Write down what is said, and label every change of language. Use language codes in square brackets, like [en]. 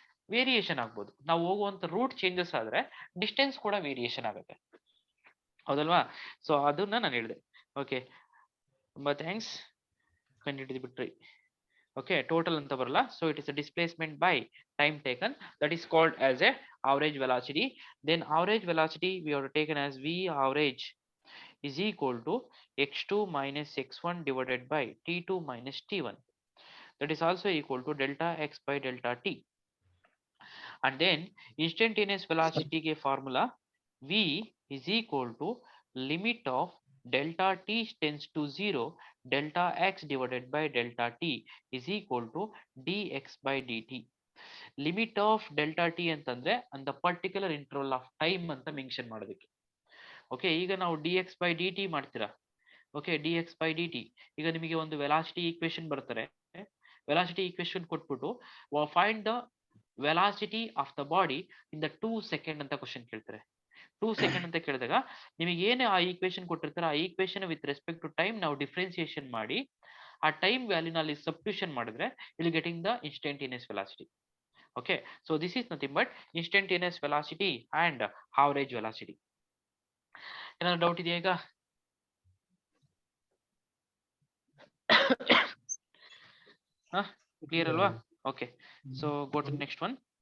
[kn] Variation ಆಗ್ಬೋದು, ನಾವು ಹೋಗುವಂತ ರೂಟ್ ಚೇಂಜಸ್ ಆದ್ರೆ ಡಿಸ್ಟೆನ್ಸ್ ಕೂಡ ವೇರಿಯೇಷನ್ ಆಗುತ್ತೆ. ಹೌದಲ್ವಾ? ಸೊ ಅದನ್ನ ನಾನು ಹೇಳಿದೆ. ಓಕೆ, ತುಂಬಾ ಥ್ಯಾಂಕ್ಸ್, ಕಂಡುಹಿಡಿದು ಓಕೆ, ಟೋಟಲ್ ಅಂತ ಬರಲ್ಲ. [en] So it is a displacement by time taken, that is called as a average velocity. Then average velocity we have taken as V average is equal to x2 minus x1 divided by t2 minus t1. That is also equal to delta x by delta t. And then instantaneous velocity ke formula V is equal to limit of delta t tends to 0 delta x divided by delta t is equal to dx by dt. Limit of delta t ಅಂತಂದ್ರೆ ಅಂತ particular interval of time ಅಂತ mention ಮಾಡೋದಕ್ಕೆ. [kn] Okay, ಈಗ ನಾವು D X by D T ಮಾಡ್ತೀರಾ. Okay, D X by D T, ಈಗ ನಿಮಗೆ ಒಂದು ವೆಲಾಸಿಟಿ ಈಕ್ವೇಶನ್ ಬರ್ತಾರೆ. [en] velocity equation ಕೊಟ್ಬಿಟ್ಟು find the velocity of the body in the 2 second [kn] ಅಂತ ಕ್ವಶನ್ ಕೇಳ್ತಾರೆ. 2 ಸೆಕೆಂಡ್ ಅಂತ ಕೇಳಿದಾಗ ನಿಮಗೆ ಏನು ಆ ಈಕ್ವೇಶನ್ ಕೊಟ್ಟಿರ್ತಾರೆ, ಆ equation with respect to time ನಾವು ಡಿಫ್ರೆನ್ಸಿಯೇಷನ್ ಮಾಡಿ ಆ ಟೈಮ್ ವ್ಯಾಲ್ಯೂನಲ್ಲಿ ಸಬ್ಸ್ಟಿಟ್ಯೂಷನ್ ಮಾಡಿದ್ರೆ ಇಲ್ಲಿ [en] Getting the instantaneous velocity. Okay, so this is nothing but instantaneous velocity and average velocity. [kn] ಏನಾದ್ರು ಡೌಟ್ ಇದೆಯಾ ಈಗ? [en] Clear ಅಲ್ವಾ? Okay, so go to next one.